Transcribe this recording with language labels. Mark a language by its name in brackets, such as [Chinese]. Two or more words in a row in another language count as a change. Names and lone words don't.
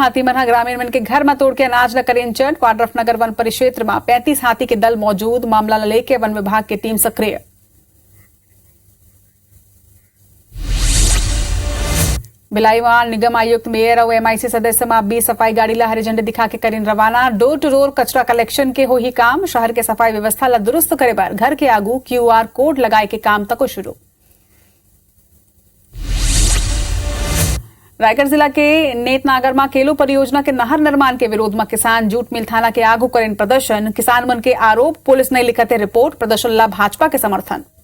[Chhattisgarhi] हाथी मनहा ग्रामीण मन के घर में तोड़ के अनाज न करें चढ़, क्वाड्रफ नगर वन परिक्षेत्र में 35 हाथी के दल मौजूद, मामला लेके वन विभाग की टीम सक्रिय। भिलाई निगम आयुक्त मेयर और एमआईसी सदस्य में 20 सफाई गाड़ी ला हरी झंडी दिखा के करें रवाना। [English] door to door [Chhattisgarhi] कचरा कलेक्शन के हो ही काम, शहर के सफाई व्यवस्था ला दुरुस्त करे बार घर के आगू [English] QR code [Chhattisgarhi] लगाए के काम तक शुरू। रायगढ़ जिला के नेतनागर में केलो परियोजना के नहर निर्माण के विरोध में किसान जूट मिल थाना के आगू करें प्रदर्शन। किसान मन के आरोप, पुलिस नहीं लिखते रिपोर्ट, प्रदर्शन ला भाजपा के समर्थन।